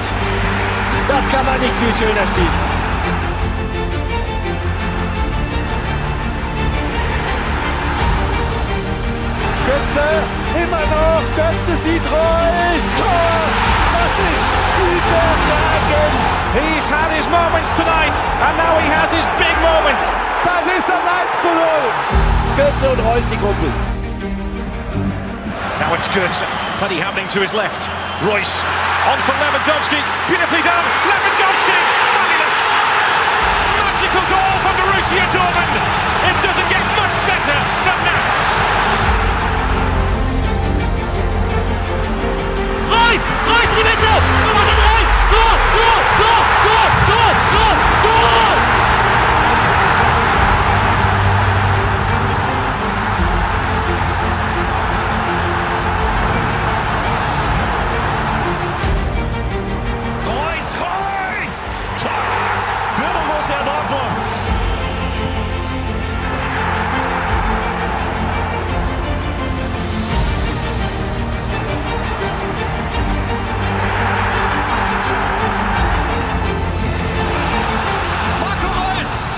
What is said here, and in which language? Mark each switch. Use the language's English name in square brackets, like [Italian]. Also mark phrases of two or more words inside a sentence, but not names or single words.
[German] Das kann man nicht viel schöner spielen. Götze, immer noch, Götze sieht Reus. Tor! Das ist überragend. [English] He's had his moments tonight and now he has his big moment. [German] Das ist das 1:0. Götze und Reus, die Kumpels. [English] Now it's Götze. Plenty happening to his left. Reus on for Lewandowski. Beautifully done. Lewandowski. Fabulous. Magical goal from Borussia Dortmund. It doesn't get much better than that. [German] Reus! Reus in die Mitte! Wir machen rein! Tor! Tor! Tor! Tor! Tor! Tor! Tor! Reus! Tor für Borussia Dortmund. Marco Reus!